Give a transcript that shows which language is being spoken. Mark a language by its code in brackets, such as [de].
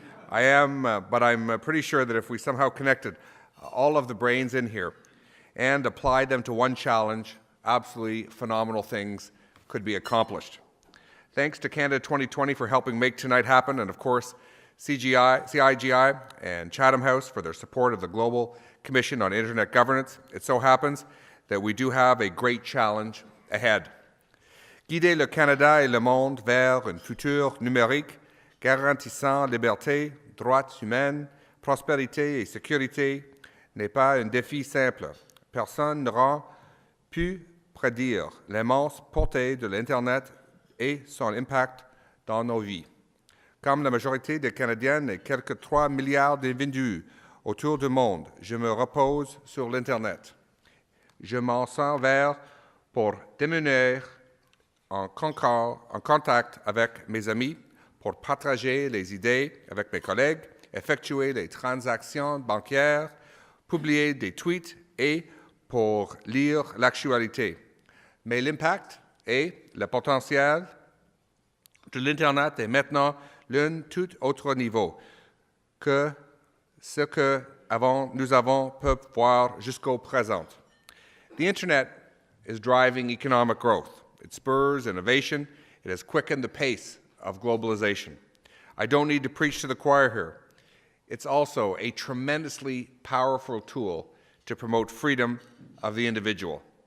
[en] But I'm pretty sure that if we somehow connected all of the brains in here and applied them to one challenge, absolutely phenomenal things could be accomplished. Thanks to Canada 2020 for helping make tonight happen, and of course CIGI and Chatham House for their support of the Global Commission on Internet Governance. It so happens that we do have a great challenge ahead. [fr] Guider le Canada et le monde vers un futur numérique garantissant liberté, droits humains, prospérité et sécurité n'est pas un défi simple. Personne n'aura pu prédire l'immense portée de l'Internet et son impact dans nos vies. Comme la majorité des Canadiens et quelques 3 milliards d'individus autour du monde, je me repose sur l'Internet. Je m'en sers vers pour demeurer en contact avec mes amis, pour partager les idées avec mes collègues, effectuer des transactions bancaires, publier des tweets et pour lire l'actualité. Mais l'impact et le potentiel de l'Internet est maintenant d'un tout autre niveau que ce que nous avons pu voir jusqu'au présent. [en] The Internet is driving economic growth. It spurs innovation. It has quickened the pace of globalization. I don't need to preach to the choir here. It's also a tremendously powerful tool to promote freedom of the individual.